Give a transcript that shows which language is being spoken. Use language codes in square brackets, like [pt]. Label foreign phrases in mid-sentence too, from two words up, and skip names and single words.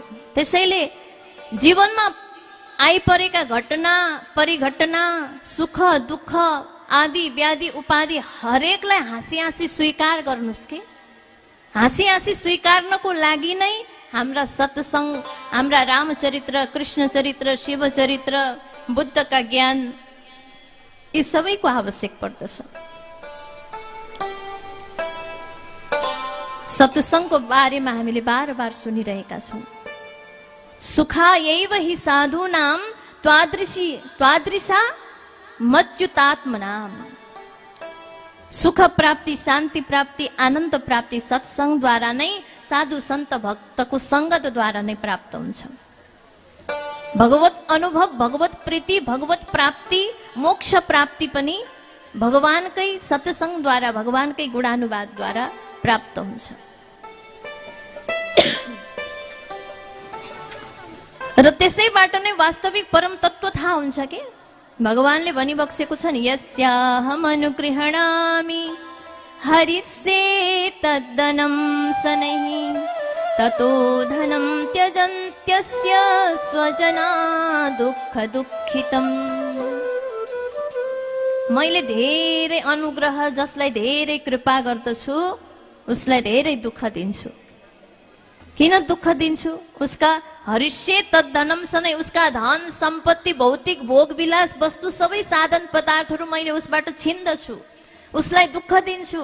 [ne] त्यसैले जीवनमा आइपरेका घटना, परिघटना, सुख दुःख आदि व्याधि उपाधि हरेकलाई हाँसी हाँसी स्वीकार गर्नुहोस् के। हाँसी हाँसी स्वीकार्नको लागि नै हाम्रा सत्सङ्ग, हाम्रा रामचरित्र, कृष्ण चरित्र, शिव चरित्र, बुद्धका ज्ञान, यी सबैको आवश्यक पर्दछ। सत्सङ्गको बारेमा हामीले बार बार सुनिरहेका छौँ। [sa] सुखायैव हि साधूनां त्वादृशा मच्युतात्मनाम। [ne] सुख प्राप्ति, शान्ति प्राप्ति, आनन्द प्राप्ति सत्सङ्गद्वारा नै, साधु सन्त भक्तको सङ्गतद्वारा नै प्राप्त हुन्छ। भगवत अनुभव, भगवत प्रीति, भगवत प्राप्ति, मोक्ष प्राप्ति पनि भगवानकै सत्सङ्गद्वारा, भगवानकै गुणानुवादद्वारा प्राप्त हुन्छ। र त्यसैबाट नै वास्तविक परम तत्त्व थाहा हुन्छ के। भगवानले भनिबक्सेको छ नि, [sa] यस्याहम अनुगृह्णामि हरिस्ये तद्दनं शनैः ततो धनं त्यजन्त्यस्य स्वजना दुःख दुःखितम्। [ne] मैले धेरै अनुग्रह, जसलाई धेरै कृपा गर्दछु उसलाई धेरै दुःख दिन्छु। किन दुःख दिन्छु? उसका [sa] हरिष्ये तद्धनम सनै, [ne] उसका धन सम्पत्ति, भौतिक भोग विलास वस्तु सबै साधन पदार्थहरू मैले उसबाट छिन्दछु, उसलाई दुःख दिन्छु।